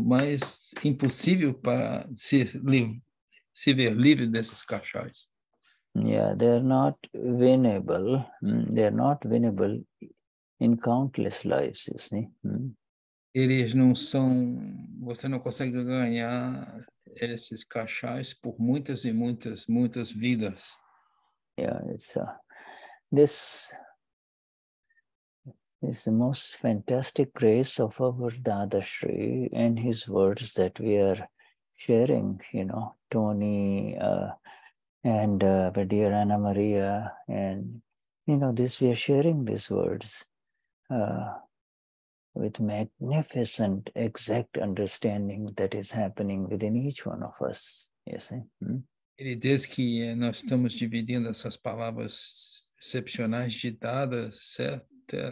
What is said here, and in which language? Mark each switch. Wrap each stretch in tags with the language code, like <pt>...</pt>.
<pt>Mas impossível para se ver livre desses kashayas.</pt> <en>Yeah, they're not winnable. They're not winnable in countless lives, you see.</en> <pt>Eles não são, você não consegue ganhar esses kashayas por muitas e muitas, muitas vidas.</pt> <en>Yeah, it's this is the most fantastic grace of our Dadashri and his words that we are sharing, Tony and dear Anna Maria, and this we are sharing these words with magnificent, exact understanding that is happening within each one of us. You see?</en> <pt>Ele diz que nós estamos dividindo essas palavras excepcionais ditadas, certo?</pt>